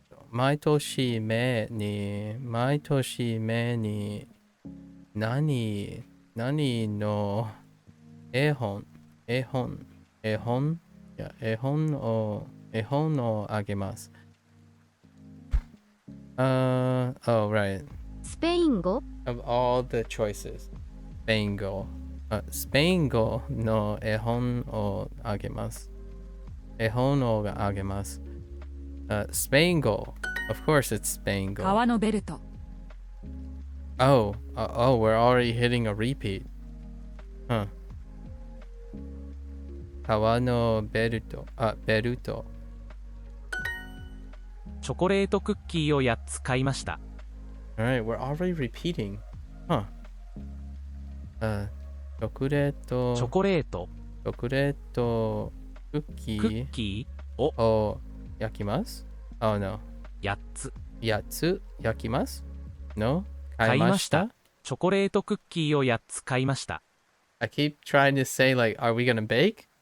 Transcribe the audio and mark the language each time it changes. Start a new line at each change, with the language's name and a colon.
Japanese: 毎年目に何の絵本をあげます。
English: Oh, right.
Japanese: スペイン語
English: Of all the choices,
Japanese: スペイン語。スペイン語の絵本をあげます。絵本をあげます。スペイン語。
English: Of course it's
Japanese: スペイン語。革のベルト。
English: Oh, we're already hitting a repeat. Huh.
Japanese: 革のベルト。ベルト。チョコレートクッキーを8つ買いました。
English: Alright, we're already repeating. Huh.
Japanese: チョコレートクッキーを焼きます。
English: Oh no.
Japanese: 8つ焼きます
English: No?
Japanese: 買いました。チョコレートクッキーを8つ買いました。
English: I keep trying to say like, are we gonna bake?